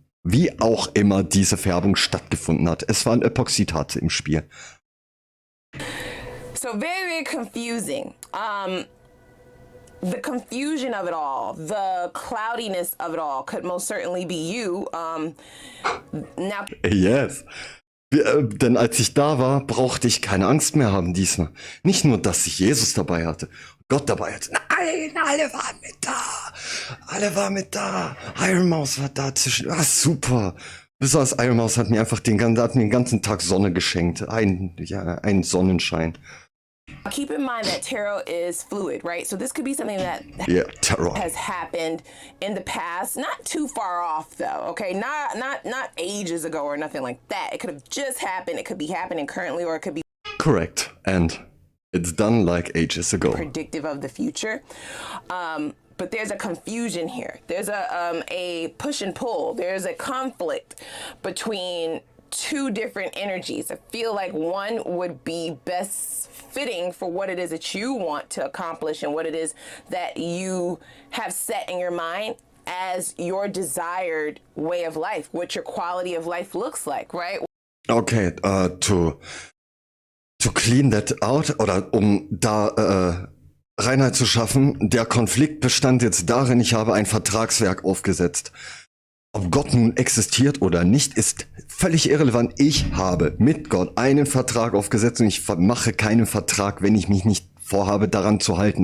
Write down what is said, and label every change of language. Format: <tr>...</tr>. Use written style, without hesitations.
<de>Wie auch immer diese Färbung stattgefunden hat. Es waren Epoxidate im Spiel.</de> <en>So very, very confusing. The confusion of it all, the cloudiness of it all could most certainly be you. Now, Yes.</en> <de>Denn als ich da war, brauchte ich keine Angst mehr haben diesmal. Nicht nur, dass ich Jesus dabei hatte, Gott dabei hatte. Nein, alle waren mit da. Alle waren mit da. Iron Mouse war da zwischen. Ah, super. Besonders Iron Mouse hat mir einfach den ganzen Tag Sonne geschenkt. Ein Sonnenschein.</de> <en>keep in mind that tarot is fluid, right? So this could be something that tarot has happened in the past, not too far off though, okay? Not ages ago or nothing like that. It could have just happened. It could be happening currently, or it could be correct. And it's done like ages ago. Predictive of the future. But there's a confusion here. There's a push and pull. There's a conflict between two different energies. I feel like one would be best fitting for what it is that you want to accomplish and what it is that you have set in your mind as your desired way of life, what your quality of life looks like, right? Okay, to clean that out,</en> <de>oder da Reinheit zu schaffen, der Konflikt bestand jetzt darin, ich habe ein Vertragswerk aufgesetzt. Ob Gott nun existiert oder nicht, ist völlig irrelevant. Ich habe mit Gott einen Vertrag aufgesetzt und ich mache keinen Vertrag, wenn ich mich nicht vorhabe, daran zu halten.</de>